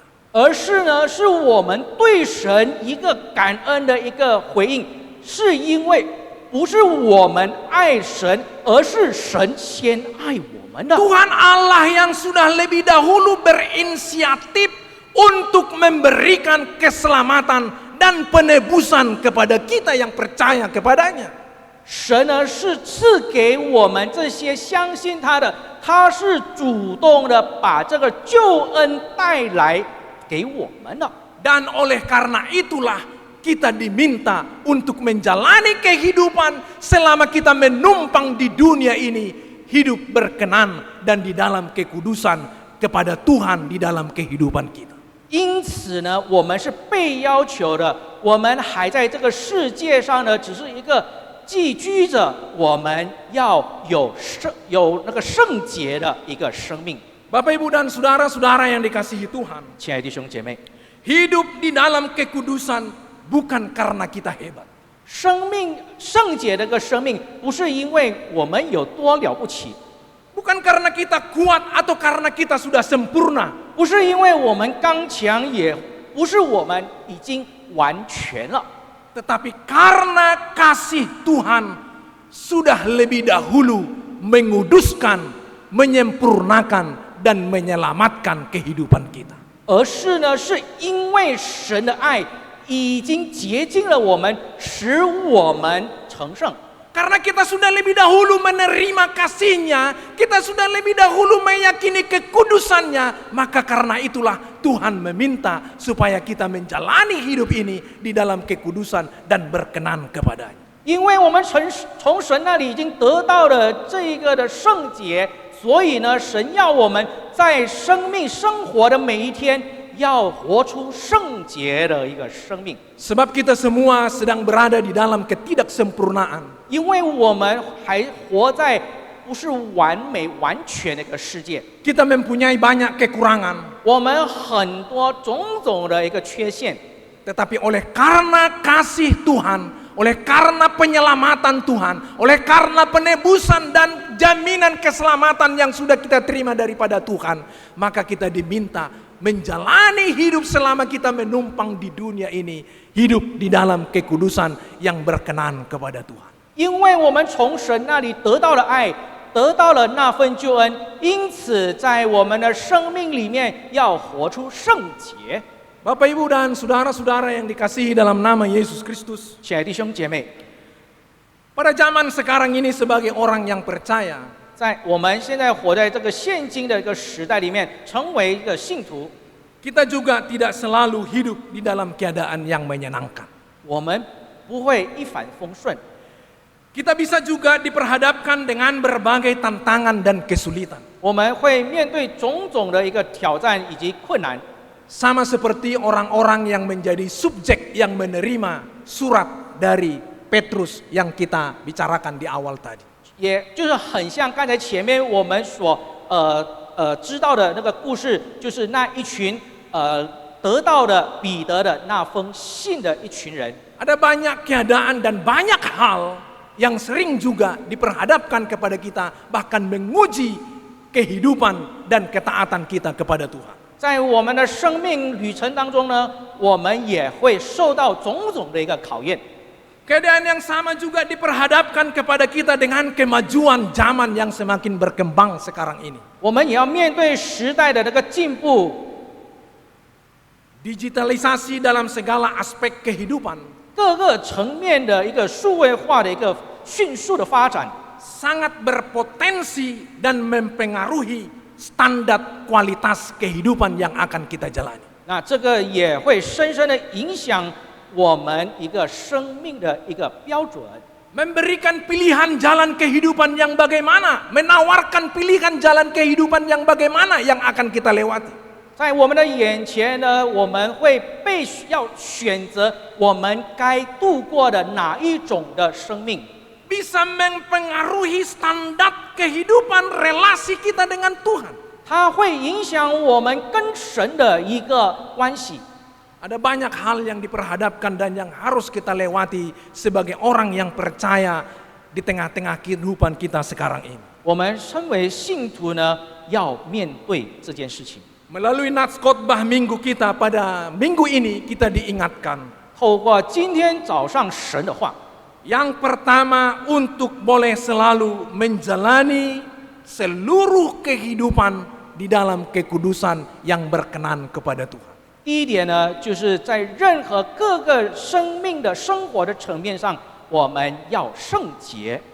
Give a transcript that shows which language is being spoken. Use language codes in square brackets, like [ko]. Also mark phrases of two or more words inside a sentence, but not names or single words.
[zh] 而是呢，是我们对神一个感恩的一个回应，是因为不是我们爱神，而是神先爱我们的。 [id] Tuhan Allah yang sudah lebih dahulu berinisiatif untuk memberikan keselamatan dan penebusan kepada kita yang percaya kepadanya. [zh] 神呢是赐给我们这些相信他的，他是主动的把这个救恩带来给我们的。 [id] Dan oleh karena itulah kita diminta untuk menjalani kehidupan selama kita menumpang di dunia ini, hidup berkenan dan di dalam kekudusan kepada Tuhan di dalam kehidupan kita. [zh] 因此呢，我们是被要求的，我们还在这个世界上呢，只是一个寄居着，我们要有那个圣洁的一个生命。 [id] Bapak Ibu dan saudara-saudara yang dikasihi Tuhan, [zh] 亲爱的弟兄姐妹， [id] hidup di dalam kekudusan bukan karena kita hebat. [zh] 生命圣洁的一个生命，不是因为我们有多了不起， [id] Bukan karena kita kuat atau karena kita sudah sempurna. [zh] 不是因为我们刚强，也不是我们已经完全了， [id] Tetapi karena kasih Tuhan sudah lebih dahulu menguduskan, menyempurnakan, dan menyelamatkan kehidupan kita. [zh] 而是呢，是因为神的爱已经洁净了我们，使我们成圣。 [id] Karena kita sudah lebih dahulu menerima kasih-Nya, kita sudah lebih dahulu meyakini kekudusan-Nya, maka karena itulah Tuhan meminta supaya kita menjalani hidup ini di dalam kekudusan dan berkenan kepada-Nya. [zh] 因为我们从神那里已经得到了这一个的圣洁，所以呢，神要我们在生命生活的每一天，要活出圣洁的一个生命。 [id] Sebab kita semua sedang berada di dalam ketidaksempurnaan. [zh] 因为我们还活在不是完美完全的一个世界， [id] Kita mempunyai banyak kekurangan. [zh] 我们很多种种的一个缺陷。 [id] Tetapi oleh karena kasih Tuhan, oleh karena penyelamatan Tuhan, oleh karena penebusan dan jaminan keselamatan yang sudah kita terima daripada Tuhan, maka kita diminta menjalani hidup selama kita menumpang di dunia ini, hidup di dalam kekudusan yang berkenan kepada Tuhan. [zh] 因为我们从神那里得到了爱，得到了那份救恩，因此在我们的生命里面要活出圣洁。 [id] Bapak Ibu dan saudara-saudara yang dikasihi dalam nama Yesus Kristus, [zh] 亲爱的弟兄姐妹， [id] pada zaman sekarang ini sebagai orang yang percaya, [zh] 在我们现在活在这个现今的一个时代里面，成为一个信徒， [id] kita juga tidak selalu hidup di dalam keadaan yang menyenangkan. [zh] 我们不会一帆风顺， [id] Kita bisa juga diperhadapkan dengan berbagai tantangan dan kesulitan. [zh] 我们会面对种种的一个挑战以及困难。 [id] Sama seperti orang-orang yang menjadi subjek yang menerima surat dari Petrus yang kita bicarakan di awal tadi. [zh] 也就是很像刚才前面我们所知道的那个故事，就是那一群得到的彼得的那封信的一群人。 [id] Ada banyak keadaan dan banyak hal yang sering juga diperhadapkan kepada kita, bahkan menguji kehidupan dan ketaatan kita kepada Tuhan. [zh] 在我们的生命旅程当中呢，我们也会受到种种的一个考验。 [id] Keadaan yang sama juga diperhadapkan kepada kita dengan kemajuan zaman yang semakin berkembang sekarang ini. [zh] 我们也要面对时代的这个进步， [id] Digitalisasi dalam segala aspek kehidupan [zh] 各个层面的一个数位化的一个迅速的发展， [id] sangat berpotensi dan mempengaruhi standar kualitas kehidupan yang akan kita jalani. [zh] 那这个也会深深的影响我们一个生命的一个标准。 [id] Memberikan pilihan jalan kehidupan yang bagaimana, menawarkan pilihan jalan kehidupan yang bagaimana yang akan kita lewati. [zh] 在我们的眼前呢，我们会要选择我们该度过的哪一种的生命， [id] Bisa mempengaruhi standar kehidupan relasi kita dengan Tuhan. [zh] 它会影响我们跟神的一个关系。 [id] Ada banyak hal yang diperhadapkan dan yang harus kita lewati sebagai orang yang percaya di tengah-tengah kehidupan kita sekarang ini. [zh] 我们身为信徒呢，要面对这件事情。 [id] Melalui nats khotbah minggu kita pada minggu ini kita diingatkan. [zh] 透过今天早上神的话， [id] Yang pertama untuk boleh selalu menjalani seluruh kehidupan di dalam kekudusan yang berkenan kepada Tuhan. [zh] 第一点呢，就是在任何各个生命的生活的层面上，我们要圣洁。